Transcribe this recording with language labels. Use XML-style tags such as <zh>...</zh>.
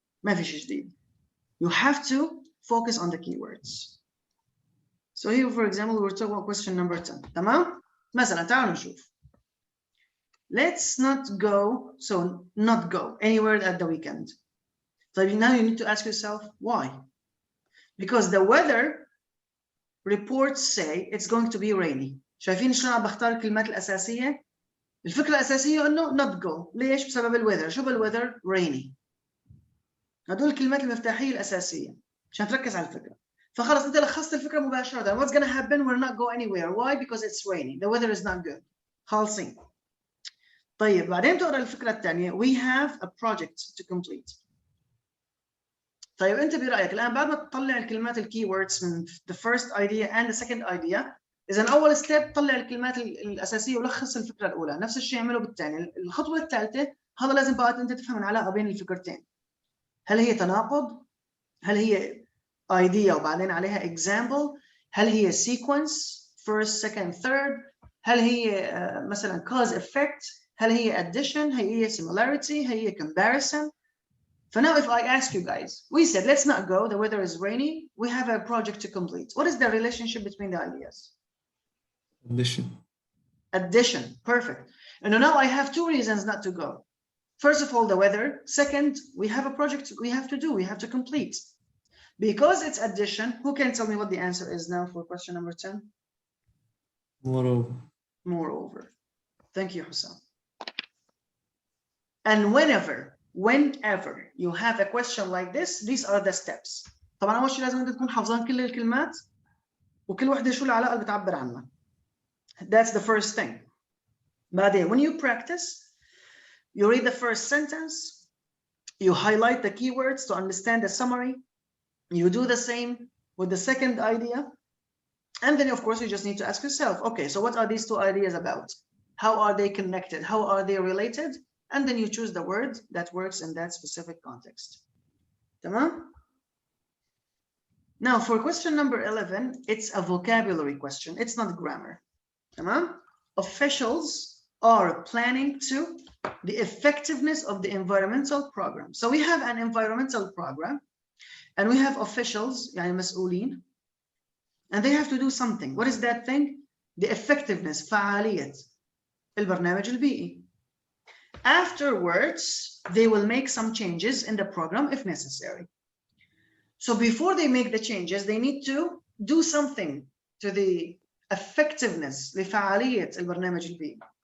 <ar>ما في شيء جديد.</ar> <en>You have to focus on the keywords. So here, for example, we're talking about question number 10.</en> <ar>تمام؟ مثلا تعالوا نشوف.</ar> <en>Let's not go anywhere at the weekend. So now you need to ask yourself why. Because the weather reports say it's going to be rainy.</en> <ar>شايفين شلون عم بختار الكلمات الأساسية؟ الفكرة الأساسية إنه</ar> <en>not go.</en> <ar>ليش؟ بسبب الweather. شو بالweather؟ rainy. هدول الكلمات المفتاحية الأساسية عشان تركز على الفكرة. فخلص أنت لخصت الفكرة مباشرة.</ar> <en>What's gonna happen? We'll not go anywhere. Why? Because it's raining. The weather is not good.</en> <ar>خالصين. طيب بعدين تقرأ الفكرة الثانية.</ar> <en>We have a project to complete.</en> <ar>طيب أنت برأيك الآن بعد ما تطلع الكلمات الكيوردز من</ar> <en>the first idea and the second idea،</en> <ar>إذا أول ستيب طلع الكلمات الأساسية ولخص الفكرة الأولى. نفس الشيء اعمله بالثانية. الخطوة الثالثة هذا لازم بقى أنت تفهم العلاقة بين الفكرتين. هل هي تناقض؟ هل هي idea وبعدين عليها example؟ هل هي sequence first second third؟ هل هي مثلا cause effect؟ هل هي addition؟ هل هي similarity؟ هل هي comparison؟</ar> <en>So now if I ask you guys, we said let's not go, the weather is rainy, we have a project to complete. What is the relationship between the ideas? Addition. Addition, perfect. And now I have two reasons not to go. First of all, the weather. Second, we have a project we have to do, we have to complete. Because it's addition, who can tell me what the answer is now for question number 10? Moreover. Moreover. Thank you, Hussam. And whenever you have a question like this, these are the steps.</en> <ar>طبعا أول شيء لازم أنت تكون حافظان كل الكلمات وكل وحدة شو العلاقة اللي بتعبر عنها.</ar> <en>That's the first thing. بعدين when you practice, you read the first sentence, you highlight the keywords to understand the summary, you do the same with the second idea, and then of course you just need to ask yourself, okay, so what are these two ideas about? How are they connected? How are they related? And then you choose the word that works in that specific context. Tamam? Now for question number 11, it's a vocabulary question. It's not grammar. Tamam? Officials are planning to the effectiveness of the environmental program. So we have an environmental program and we have officials,</en> <ar>يعني مسؤولين,</ar> <en>and they have to do something. What is that thing? The effectiveness,</en> <ar>فعالية البرنامج البيئي.</ar> <en>Afterwards, they will make some changes in the program if necessary. So before they make the changes, they need to do something to the effectiveness</en> <ar>لفعالية البرنامج البيئي.</ar>